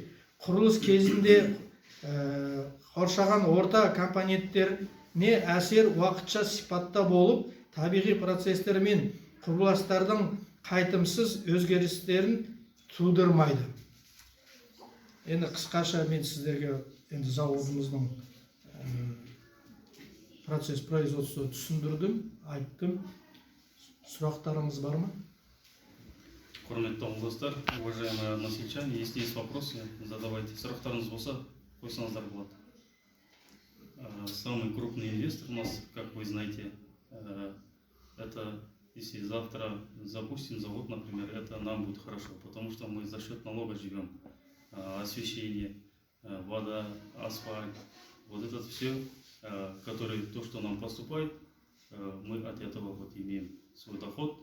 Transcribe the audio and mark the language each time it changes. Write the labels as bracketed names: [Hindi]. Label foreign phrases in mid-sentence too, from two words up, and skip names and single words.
[Kazakh] Құрылыс кезінде қоршаған орта компоненттеріне әсер уақытша сипатта болып, табиғи процестер мен құбылыстардың қайтымсыз өзгерістерін тудырмайды. Енді қысқаша мен сіздерге заводымыздың [Russian] процесс производства [Kazakh] түсіндірдім, айттым. Сұрақтарыңыз бар ма? Құрметті достар, [Russian] уважаемые односельчане, если есть вопросы, задавайте. [Kazakh] Сұрақтарыңыз болса, қойсаңыздар болады. [Russian] Самый крупный инвестор у нас, как вы знаете, это если завтра запустим завод, например, это нам будет хорошо, потому что мы за счет налога живем. Освещение, вода, асфальт, вот это все, то, что нам поступает, мы от этого вот имеем свой доход.